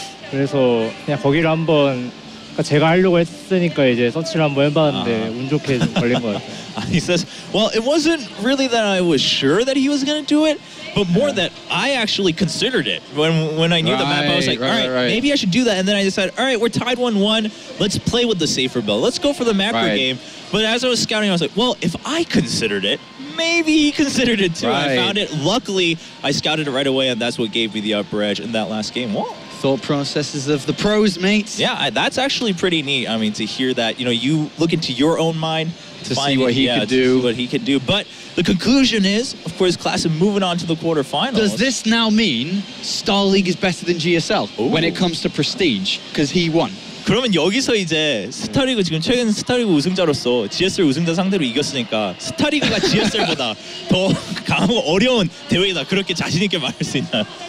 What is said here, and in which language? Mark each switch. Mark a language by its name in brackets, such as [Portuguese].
[Korean] 그래서 그냥 거기를 한번 그러니까 제가 하려고 했으니까 이제 서치를 한번 해봤는데 운 좋게 좀 걸린 것 같아요. [English] He says, well, it wasn't really that I was sure that he was going to do it, but more that I actually considered it. When I knew the map, I was like, all right, maybe I should do that. And then I decided, all right, we're tied 1-1. Let's play with the safer build. Let's go for the macro game. But as I was scouting, I was like, well, if I considered it, maybe he considered it too. I found it. Luckily, I scouted it right away, and that's what gave me the upper edge in that last game. Well, thought processes of the pros, mate. Yeah, that's actually pretty neat. I mean, to hear that, you know, you look into your own mind to see what he could do. To see what he could do. But the conclusion is, of course, Classic moving on to the quarterfinals. Does this now mean Star League is better than GSL when it comes to prestige? Because he won. [Korean] 그러면 여기서 이제 스타리그 지금 최근 스타리그 우승자로서 GSL 우승자 상대로 이겼으니까 스타리그가 GSL보다 더 강하고 어려운 대회이다. 그렇게 자신 있게 말할 수 있나요?